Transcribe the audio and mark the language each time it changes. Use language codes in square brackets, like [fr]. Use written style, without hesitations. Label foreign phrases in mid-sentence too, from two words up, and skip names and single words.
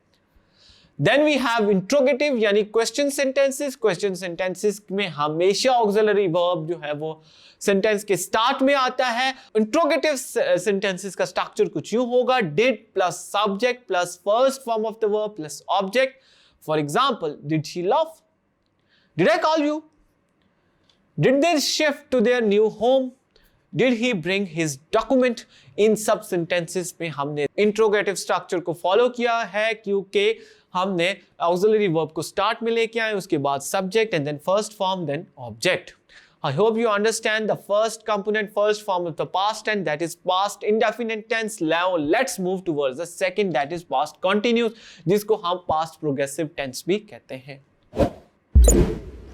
[en] then we have interrogative यानी question sentences. question sentences [hi] में हमेशा [en] auxiliary verb [hi] जो है वो सेंटेंस के स्टार्ट में आता है. [en] interrogative sentences का स्ट्रक्चर [hi] कुछ यूं होगा, [en] did plus subject plus first form of the verb plus object. for example, did she love, did I call you, did they shift to their new home, Did he bring his document? [hi] इन सब sentences में हमने [en] interrogative structure [hi] को फॉलो किया है क्योंकि हमने [en] auxiliary verb [hi] को स्टार्ट में लेके आए, उसके बाद [en] subject and then first form then object. I hope you understand the first component, first form of the past tense, that is past indefinite tense. Now let's move towards the second, that is past continuous, [hi] जिसको हम [en] past progressive tense [hi] भी कहते हैं.